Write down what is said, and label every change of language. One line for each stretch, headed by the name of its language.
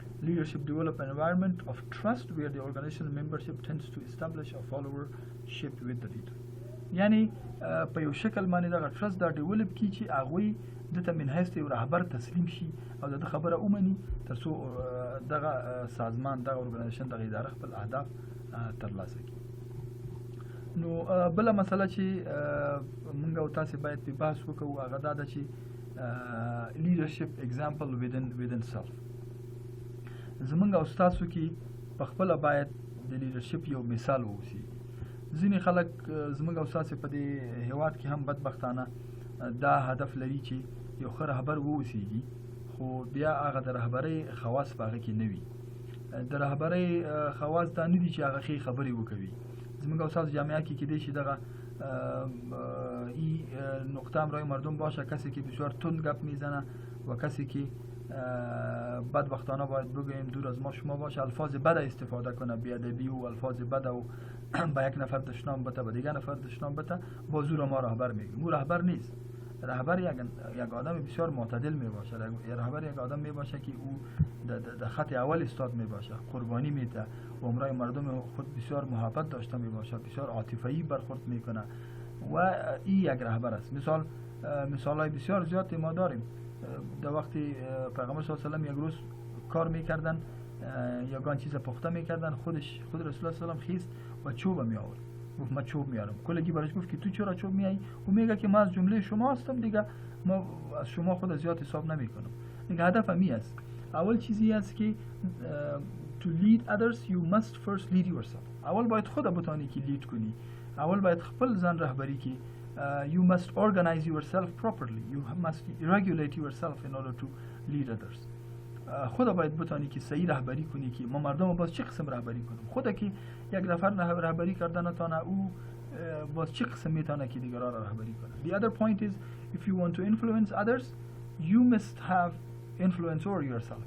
English: Leadership develop an environment of trust where the organizational membership tends to establish a followership with the leader.
Pashto: یعنی په یو شکل باندې دغه trust دا ډیولپ کی چې هغوی دته من حیث یو رهبر تسلیم شي او د خبره ومني تر څو دغه سازمان دغه ارګنایزیشن دغه اداره خپل اهداف ترلاسه کړي. نو بله مسله چې موږ او تاسې باید په بحث وکړو هغه دا ده چې
English: leadership example within self.
Pashto: زمونږ او ستاسو کې په خپله باید د لیډرشپ یو مثال واوسي. ځینې خلک زمونږ او ستاسې په دې هیواد کې هم بدبختانه دا هدف لري چې یو ښه رهبر واوسیږي، خو بیا هغه د رهبرۍ خواص په هغه کې نه وي. د رهبرۍ خواص دا نه دي چې هغه ښې خبرې وکوي. زمونږ او ستاسو جامعه کې کیدای شي
Persian: دغه این نقطه هم رای مردم باشه، کسی که بسیار تند گپ میزنه و کسی که بدبختانه باید بگوییم دور از ما شما باشه، الفاظ بد استفاده کنه، بیادبی و الفاظ بد و به یک نفر دشنام بته، به دیگر نفر دشنام بته، با زور ما رهبر میگیم. او رهبر نیست. رهبر یک آدم بسیار معتدل می باشه. رهبر یک آدم می باشه که او در خط اول استاد می باشه، قربانی میده و امرای مردم خود بسیار محبت داشته می باشه، بسیار عاطفی برخورد میکنه و این یک رهبر است. مثالای بسیار زیادی ما داریم. در وقتی پیغمبر صلی الله علیه و سلم یک روز کار میکردن، یگان چیز پخته میکردن، خود رسول الله صلی الله علیه و سلم خیست و چوب می آورد. گفت من چوب میارم. کلگی برش گفت که تو چرا چوب میایی؟ و میگه که من از جمله شما هستم دیگه، ما از شما خود زیاد حساب نمیکنم. دیگه هدف می است. اول چیزی است که
English: to lead others you must first lead yourself.
Persian: اول باید خود بتانی که لید کنی.
Pashto: اول باید خپل ځان رهبری کی.
English: You must organize yourself properly. You must regulate yourself in order to lead others.
Persian: خود باید بتانی که صحیح رهبری کنی که ما مردم باز چه قسم رهبری کنیم. خود که یک نفر رهبری کردن نتانه او باز چه قسم میتونه که دیگران را رهبری کنه.
English: The other point is if you want to influence others you must have influence over yourself.